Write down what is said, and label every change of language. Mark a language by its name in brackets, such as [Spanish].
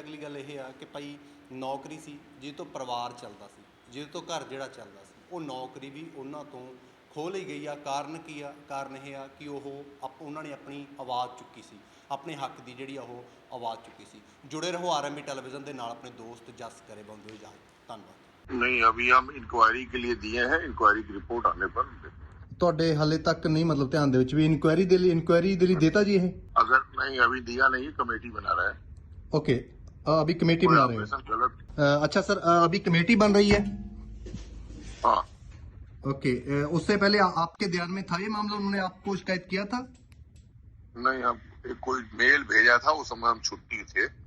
[Punjabi] ਅਗਲੀ ਗੱਲ ਇਹ ਆ ਕਿ ਭਾਈ ਨੌਕਰੀ ਸੀ ਜਿਹਦੇ ਤੋਂ ਪਰਿਵਾਰ ਚੱਲਦਾ ਸੀ, ਜਿਹਦੇ ਤੋਂ ਘਰ ਜਿਹੜਾ ਚੱਲਦਾ ਸੀ, ਉਹ ਨੌਕਰੀ ਵੀ ਉਹਨਾਂ ਤੋਂ ਖੋਹ ਲਈ ਗਈ ਆ। ਕਾਰਨ ਕੀ ਆ? ਕਾਰਨ ਇਹ ਆ ਕਿ ਉਹਨਾਂ ਨੇ ਆਪਣੀ ਆਵਾਜ਼ ਚੁੱਕੀ ਸੀ, ਆਪਣੇ ਹੱਕ ਦੀ ਜਿਹੜੀ ਆ ਉਹ ਆਵਾਜ਼ ਚੁੱਕੀ ਸੀ। ਜੁੜੇ ਰਹੋ ਆਰਐਮਬੀ ਟੈਲੀविजन ਦੇ ਨਾਲ, ਆਪਣੇ ਦੋਸਤ ਜਸ ਕਰੇ ਬੰਦੇ ਹੋ ਇਜਾਜ਼ਤ। ਧੰਨਵਾਦ। [Hindi] नहीं, अभी हम इंक्वायरी के लिए दिए हैं, इंक्वायरी की रिपोर्ट आने पर [Punjabi] ਤੁਹਾਡੇ ਹਾਲੇ ਤੱਕ ਨਹੀਂ ਮਤਲਬ ਧਿਆਨ ਦੇ ਵਿੱਚ ਵੀ ਇਨਕੁਆਇਰੀ ਦੇ ਲਈ ਦੇਤਾ जी ਇਹ? [Hindi] अगर नहीं अभी दिया नहीं, कमेटी बना रहा है। ओके, अभी कमेटी बना रहे ऑपरेशन गलत। हो। अच्छा सर, अभी कमेटी बन रही है? हाँ, ओके, उससे पहले आपके ध्यान में था ये मामला? उन्होंने आपको शिकायत किया था? नहीं, हम एक कोई मेल भेजा था, उस समय हम छुट्टी थे